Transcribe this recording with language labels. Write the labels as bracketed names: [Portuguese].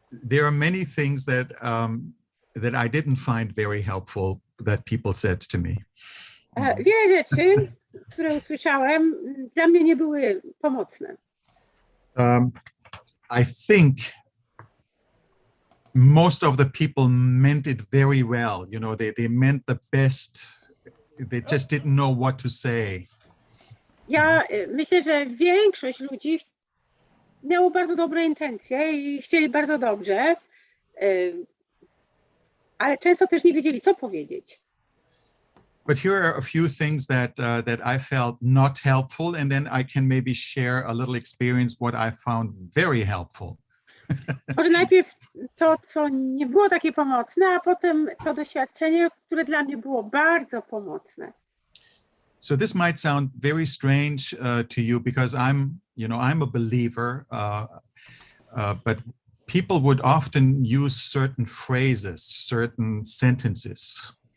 [English] There are many things that I didn't find very helpful that people said to me. [Polish] Wiele rzeczy, które usłyszałem, dla mnie nie były pomocne. [English] I think most of the people meant it very well. They meant the best. They just didn't know what to say. [Polish] Ja myślę, że większość ludzi miało bardzo dobre intencje i chcieli bardzo dobrze, ale często też nie wiedzieli, co powiedzieć. [English] But here are a few things that I felt not helpful, and then I can maybe share a little experience what I found very helpful. [Polish] Może najpierw to, co nie było takie pomocne, a potem to doświadczenie, które dla mnie było bardzo pomocne. [English] So this might sound very strange to you because I'm a believer, but people would often use certain phrases, certain sentences.